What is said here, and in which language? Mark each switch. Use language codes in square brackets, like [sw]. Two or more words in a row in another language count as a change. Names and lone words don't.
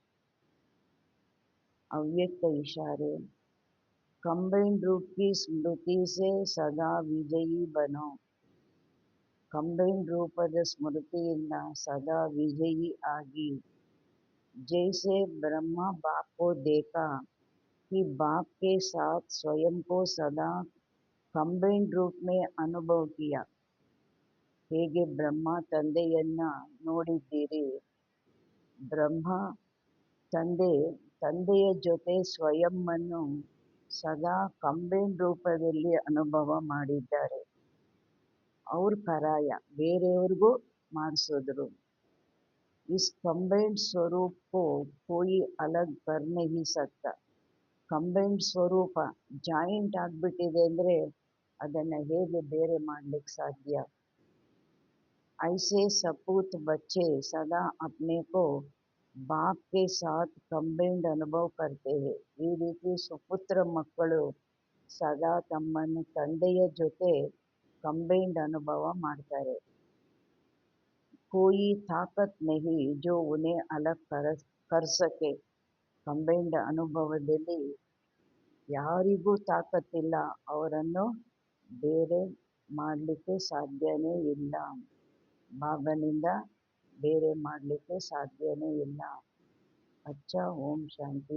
[hi] अव्यक्त इशारे: कंबाइंड रूप की स्मृति से सदा विजयी बनो. [kn] ಕಂಬೈನ್ಡ್ ರೂಪದ ಸ್ಮೃತಿಯಿಂದ ಸದಾ ವಿಜಯಿ ಆಗಿ. [hi] जैसे ब्रह्मा बाप को देखा कि बाप के साथ स्वयं को सदा कंबाइंड रूप में अनुभव किया. [kn] ಹೇಗೆ ಬ್ರಹ್ಮ ತಂದೆಯನ್ನ ನೋಡಿದ್ದೀರಿ, ಬ್ರಹ್ಮ ತಂದೆಯ ಜೊತೆ ಸ್ವಯಂವನ್ನು ಸದಾ ಕಂಬೈನ್ಡ್ ರೂಪದಲ್ಲಿ ಅನುಭವ ಮಾಡಿದ್ದಾರೆ. ಅವ್ರ ಕರಾಯ ಬೇರೆಯವ್ರಿಗೂ ಮಾಡಿಸಿದ್ರು. [hi] इस कंबाइंड स्वरूप को कोई अलग कर नहीं सकता. [kn] ಕಂಬೈನ್ಡ್ ಸ್ವರೂಪ ಜಾಯಿಂಟ್ ಆಗಿಬಿಟ್ಟಿದೆ ಅಂದರೆ ಅದನ್ನು ಹೇಗೆ ಬೇರೆ ಮಾಡಲಿಕ್ಕೆ ಸಾಧ್ಯ? [hi] ऐसे सपूत बच्चे सदा अपने को बाप के साथ कंबाइंड अनुभव करते हैं. [kn] ಈ ರೀತಿ ಸುಪುತ್ರ ಮಕ್ಕಳು ಸದಾ ತಮ್ಮನ್ನು ತಂದೆಯ ಜೊತೆ ಕಂಬೈಂಡ್ ಅನುಭವ ಮಾಡ್ತಾರೆ. [hi] कोई ताकत नहीं जो उन्हें अलग कर सके. [kn] ಕಂಬೈಂಡ್ ಅನುಭವದಲ್ಲಿ ಯಾರಿಗೂ ತಾಕತ್ತಿಲ್ಲ, ಅವರನ್ನು ಬೇರೆ ಮಾಡಲಿಕ್ಕೆ ಸಾಧ್ಯನೇ ಇಲ್ಲ. ಬಾಬನಿಂದ ಬೇರೆ ಮಾಡಲಿಕ್ಕೆ ಸಾಧ್ಯವೇ ಇಲ್ಲ. [hi] अच्छा, ओम शांति.